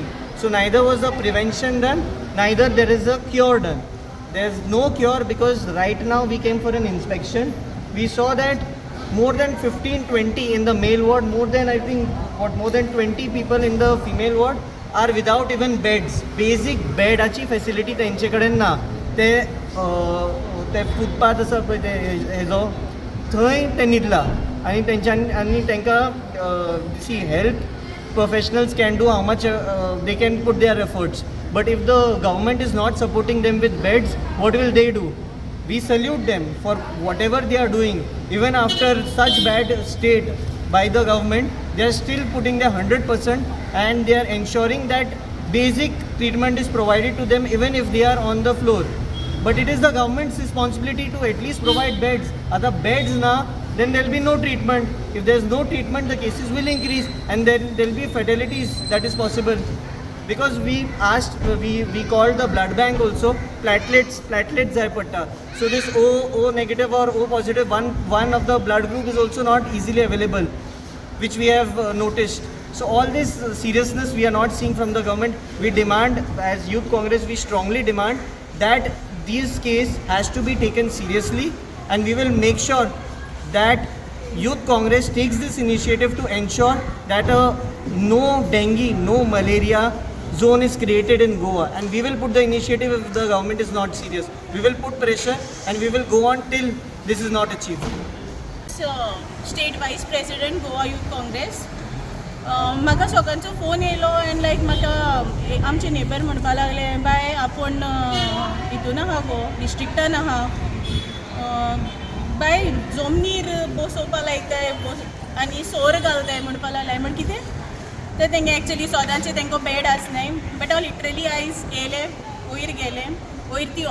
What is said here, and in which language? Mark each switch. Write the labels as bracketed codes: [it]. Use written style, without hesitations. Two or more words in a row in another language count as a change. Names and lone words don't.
[en] So neither was the prevention done, neither there is a cure done. There's no cure, because right now we came for an inspection. We saw that more than 15-20 in the male ward, more than 20 people in the female ward are without even beds. [kok] Basic bedaची facility तेंचे कडेन ना. ते फुटपाथ आसा पळय ते हेजो थंय ते न्हिदला, आनी तांकां [en] see, health professionals can do how much they can put their efforts, but if the government is not supporting them with beds, what will they do? We salute them for whatever they are doing. Even after such bad state by the government, they are still putting their 100%, and they are ensuring that basic treatment is provided to them even if they are on the floor. But it is the government's responsibility to at least provide beds. Other beds na, then there will be no treatment. If there is no treatment, the cases will increase, and then there will be fatalities that is possible. because we asked, we called the blood bank also. [kok] Platelets जाय पडटा. [en] So this O negative or O positive, one of the blood group is also not easily available, which we have noticed. So all this seriousness we are not seeing from the government. We demand, as Youth Congress, we strongly demand that this case has to be taken seriously, and we will make sure that Youth Congress takes this initiative to ensure that no dengue, no malaria zone is created in Goa, and we will put the initiative if the government is not serious. We will put pressure and we will go on till this is not achieved. State Vice President Goa Youth Congress. [kok] म्हाका सकाळचो फोन येयलो [en] and like [kok] म्हाका आमचे नेबर म्हणपा लागले बाय आपूण हितून आहा गो डिस्ट्रिक्टान आहा बाय जमनीर बसोवपा लायताय आनी सोर घालताय म्हणपा लागले म्हण कितें ते तेंगे एक्चुअली सोदांचे तेंको बेड आसनाय बट हांव लिटरली आयज येयले वयर गेले वयर ती